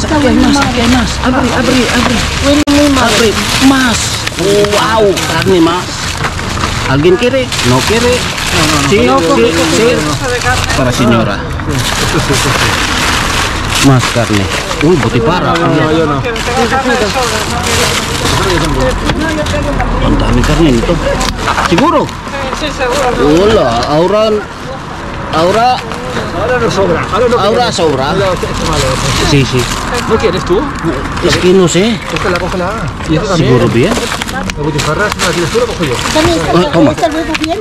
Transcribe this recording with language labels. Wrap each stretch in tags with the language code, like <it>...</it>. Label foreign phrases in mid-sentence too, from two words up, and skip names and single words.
<es>Abre. Huele muy mal. Abre. Más. Wow. Carne más. ¿Alguien quiere? ¿No quiere? Sí. Para señora. Más carne. Uy, butipara. Yo no.</es> <tl>Ang dami karne nito. Siguro?</tl> <es>Sí, seguro. Wala. Ahora Ahora sobra. sobra. No, es malo. Sí. ¿No quieres tú? Es que no sé. Cógela. Y esto también. ¿Seguro bien? La butifarra, si no la quieres tú, la cojo yo. También Toma. está el huevo bien.</es>